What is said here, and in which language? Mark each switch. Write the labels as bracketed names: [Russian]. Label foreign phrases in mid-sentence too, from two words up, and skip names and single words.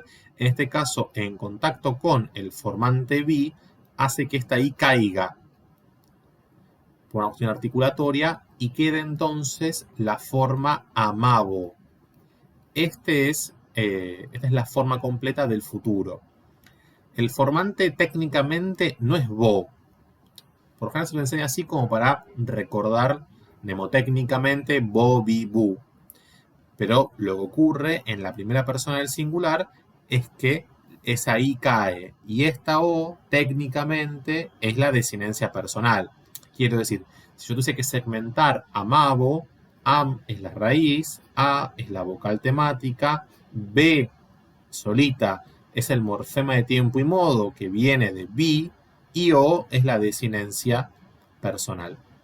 [Spanish] En este caso, en contacto con el formante bi, hace que esta I caiga por una cuestión articulatoria y quede entonces la forma amabo. Esta es la forma completa del futuro. El formante técnicamente no es bo. Por lo general se lo enseña así como para recordar mnemotécnicamente bo, bi, bu. Pero lo que ocurre en la primera persona del singular es que esa I cae y esta O técnicamente es la desinencia personal. Quiero decir, si yo tuviese que segmentar amabo, am es la raíz, a es la vocal temática, b solita es el morfema de tiempo y modo que viene de bi y o es la desinencia personal.